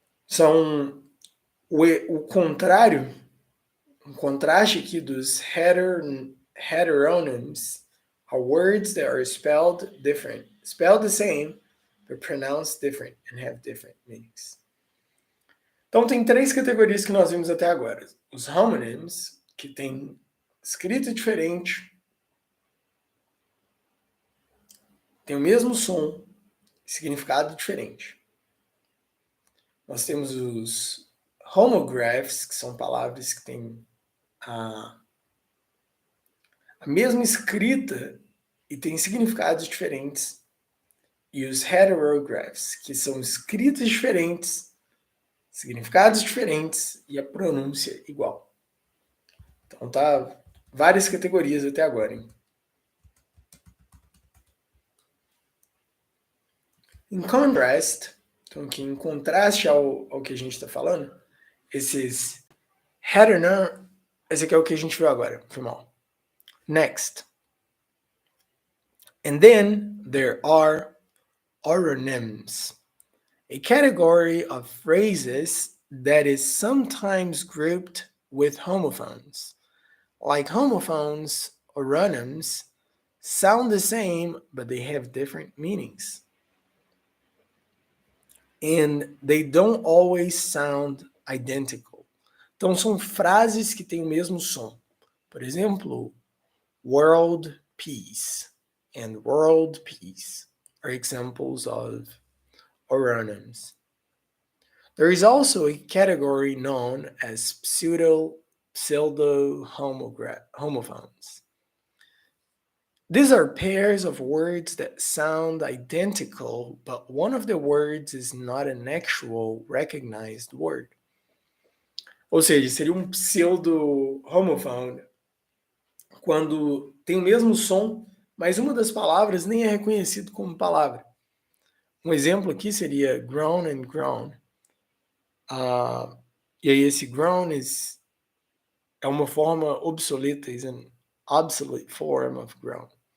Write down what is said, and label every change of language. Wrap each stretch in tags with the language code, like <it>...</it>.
<pt>São o contrário, um contraste aqui dos</pt> <en>heteronyms are words that are spelled different, spelled the same, but pronounced different and have different meanings.</en> <pt>Então tem três categorias que nós vimos até agora. Os homonyms, que tem escrita diferente, tem o mesmo som, significado diferente. Nós temos os homographs, que são palavras que têm a mesma escrita e têm significados diferentes. E os heterographs, que são escritas diferentes, significados diferentes e a pronúncia igual. Então tá várias categorias até agora, hein? Em</pt> <en>contrast,</en> <pt>então aqui em contraste ao que a gente está falando, esses heteronym, esse aqui é o que a gente viu agora, foi mal.</pt> <en>Next. And then there are oronyms, a category of phrases that is sometimes grouped with homophones. Like homophones, oronyms sound the same, but they have different meanings. And they don't always sound identical.</en> <pt>Então são frases que têm o mesmo som. Por exemplo,</pt> <en>world peace and world peace are examples of oronyms. There is also a category known as pseudo-homophones. These are pairs of words that sound identical, but one of the words is not an actual recognized word.</en> <pt>Ou seja, seria um pseudo-homophone quando tem o mesmo som, mas uma das palavras nem é reconhecido como palavra. Um exemplo aqui seria grown and grown. E aí esse grown é uma forma obsoleta,</pt> <en>is an obsolete form of grown.</en>